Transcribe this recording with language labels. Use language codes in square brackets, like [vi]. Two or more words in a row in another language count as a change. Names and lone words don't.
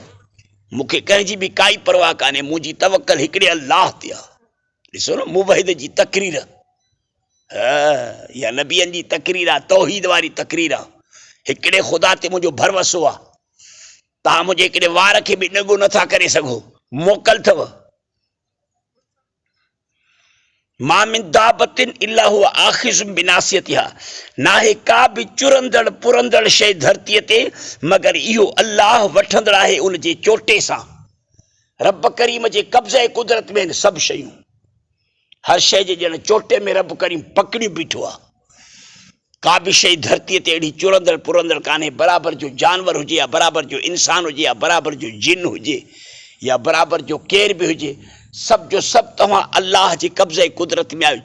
[sd] मूंखे कंहिंजी बि काई परवाह कान्हे, मुंहिंजी तवक्कल हिकिड़े अल्लाह ते आहे। ॾिसो न मुवहिद जी तक़रीर, या नबियनि जी तक़रीर आहे, तौहीद वारी तक़रीर आहे, हिकिड़े ख़ुदा ते मुंहिंजो भरवसो आहे। तव्हां मुंहिंजे हिकिड़े वार खे बि ॾंगो नथा करे सघो, मोकल अथव। [ar] ما من دابة إلا هو آخذ بناصيتها, [sd] नाहे का बि चुरंदड़ पुरंदड़ शइ धरतीअ ते मगर इहो अल्लाह वठंदड़ आहे उन जे चोटे सां। रब करीम जे कब्ज़े कुदरत में सभु शयूं, हर शइ जे ॼण चोटे में रब करीम पकड़ी बीठो आहे। का बि शइ धरतीअ ते अहिड़ी चुरंदड़ पुरंदड़ कान्हे, बराबरि जो जानवर हुजे या बराबरि जो इंसान हुजे या बराबरि जो जिन हुजे या बराबरि जो केर बि हुजे, सभु जो सभु तव्हां अल्लाह जे कब्ज़े कुदरत में आहियो।